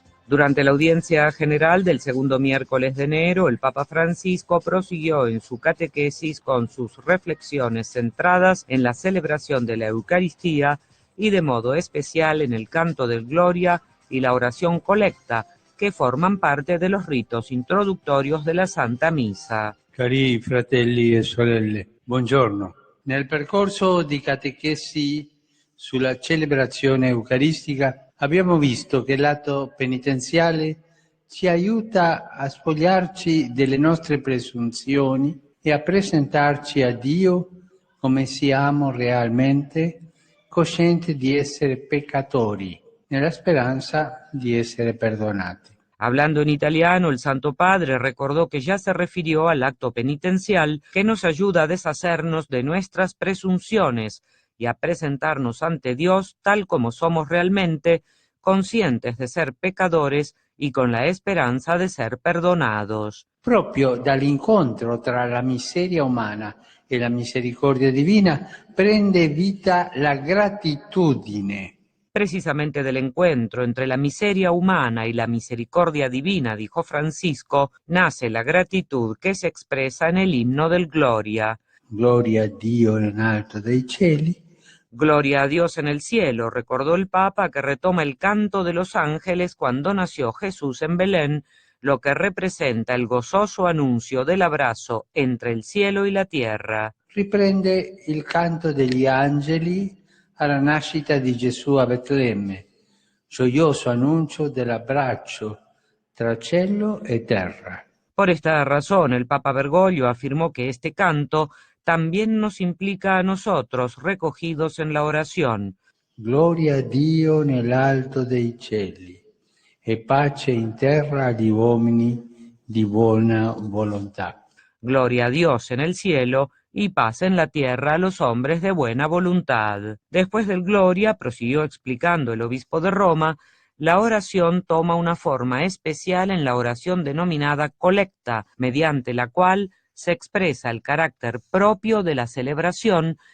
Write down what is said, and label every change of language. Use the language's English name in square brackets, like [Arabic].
[Spanish] Durante la audiencia general del segundo miércoles de enero, el Papa Francisco prosiguió en su catequesis con sus reflexiones centradas en la celebración de la Eucaristía y de modo especial en el canto del Gloria y la oración colecta, che forman parte de los ritos introductorios de la Santa Misa. [Italian] Cari fratelli e sorelle, buongiorno. Nel percorso di catechesi sulla celebrazione eucaristica abbiamo visto che l'atto penitenziale ci aiuta a spogliarci delle nostre presunzioni e a presentarci a Dio come siamo realmente, coscienti di essere peccatori, nella speranza di essere perdonati. [Spanish] Hablando en italiano, el Santo Padre recordó que ya se refirió al acto penitencial que nos ayuda a deshacernos de nuestras presunciones y a presentarnos ante Dios tal como somos realmente, conscientes de ser pecadores y con la esperanza de ser perdonados. [Italian] Proprio dall'incontro tra la miseria umana e la misericordia divina prende vita la gratitudine. [Spanish] Precisamente del encuentro entre la miseria humana y la misericordia divina, dijo Francisco, nace la gratitud que se expresa en el himno del Gloria. [Italian] Gloria a Dio in alto dei cieli. [Spanish] Gloria a Dios en el cielo, recordó el Papa, que retoma el canto de los ángeles cuando nació Jesús en Belén, lo que representa el gozoso anuncio del abrazo entre el cielo y la tierra. [Italian] Riprende il canto degli angeli alla nascita di Gesù a Betlemme, gioioso annuncio dell'abbraccio tra cielo e terra. [Spanish] Por esta razón, el Papa Bergoglio afirmó que este canto también nos implica a nosotros, recogidos en la oración. [Italian] Gloria a Dio nell'alto dei cieli e pace in terra agli uomini di buona volontà. [Spanish] Gloria a Dios en el cielo y paz en la tierra a los hombres de buena voluntad. Después del Gloria, prosiguió explicando el obispo de Roma, la oración toma una forma especial en la oración denominada colecta, mediante la cual se expresa el carácter propio de la celebración